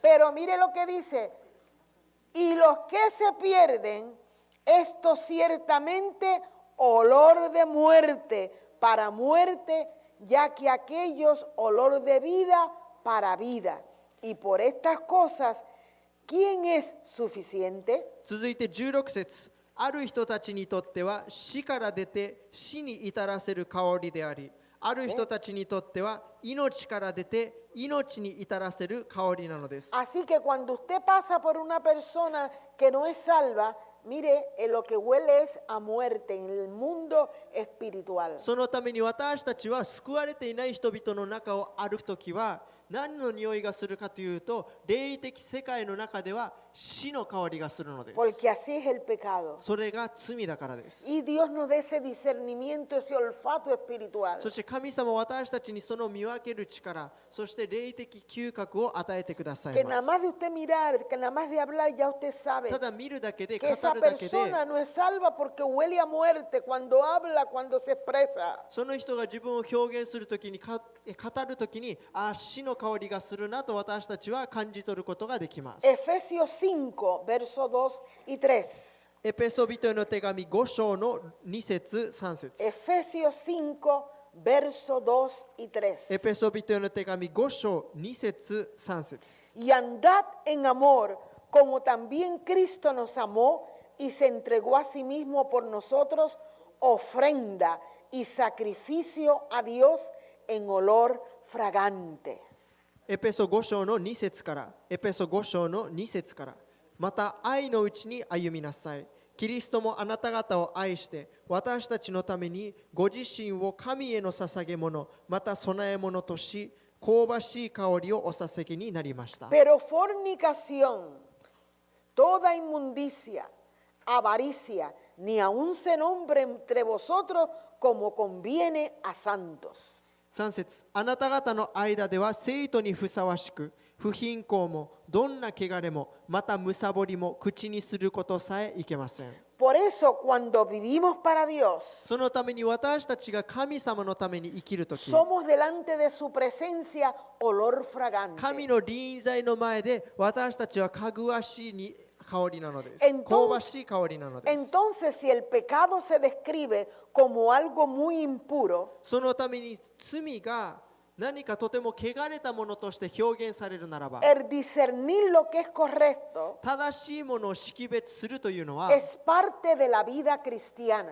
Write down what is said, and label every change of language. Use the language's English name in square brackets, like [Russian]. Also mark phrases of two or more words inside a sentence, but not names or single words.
[Spanish] Pero mire lo que dice. Y los que se pierden, esto ciertamente olor de muerte para muerte, ya que aquellos olor de vida para vida. Y por estas cosas, ¿quién es suficiente? [Japanese] 続いて16節。ある人たちにとっては死から出て死に至らせる香りであり、ある人たちにとっては命から出て命に至らせる香りなのです。 [Spanish] Así que cuando usted pasa por una persona que no es salva, mire, lo que huele es a muerte en el mundo espiritual. [Japanese] そのために私たちは救われていない人々の中を歩くときは何の匂いがするかというと、霊的世界の中では死の香りがするのです。 [Spanish] porque así es el pecado. [Japanese] それが罪だからです。 [Spanish] Y Dios nos da ese discernimiento, ese olfato espiritual. [Japanese] そして神様は私たちにその見分ける力、そして霊的嗅覚を与えてくださ [Spanish] Que [Japanese] いま [Spanish] nada más de [Japanese] す。 [Spanish] usted mirar, que nada más de hablar, ya usted sabe [Japanese] ただ見るだけで、 [Spanish] que [Japanese] 語 [Spanish] esa [Japanese] るだけで、 [Spanish] persona no es salva porque huele a muerte cuando habla, cuando se expresa. [Japanese] その人が自分を表現するときに、語るときに、死の香りがするなと私たちは感じ取ることができます。 [Spanish] Efesios 5, versos 2 y 3. [Japanese] エペソビトへの手紙5章の2節3節。 [Spanish] Efesios 5, versos 2 y 3. [Japanese] エペソビトへの手紙5章2節3節。 [Spanish] Y andad en amor, como también Cristo nos amó y se entregó a sí mismo por nosotros, ofrenda y sacrificio a Dios en olor fragante. [Japanese] エペソ5章の2節から、エペソ5章の2節から、また愛のうちに歩みなさい。キリストもあなた方を愛して、私たちのためにご自身を神への捧げ物、また供え物とし、香ばしい香りをお捧げになりました。 [Spanish] Pero fornicación, toda inmundicia, avaricia, ni aun se nombre entre vosotros como conviene a santos. [Japanese] 3 節あなた方の間では生徒にふさわしく、不貧困もどんな汚れも、またむさぼりも口にすることさえいけません。 [Spanish] Por eso cuando vivimos para Dios, [Japanese] そのために私たちが神様のために生きるとき、 [Spanish] somos delante de su presencia olor [Japanese] 神 [Spanish] fragante. [Japanese] の臨在の前で私たちはかぐわしいに香りなのです。 [Spanish] Entonces- [Japanese] 香ばしい香りなのです。 [Spanish] Entonces, si el pecado se describe como algo muy impuro, [Japanese] そのために罪が何かとても汚れたものとして表現されるならば、 [Spanish] el discernir lo que es correcto [Japanese] 正しいものを識別するというのは、 [Spanish] es parte de la vida cristiana.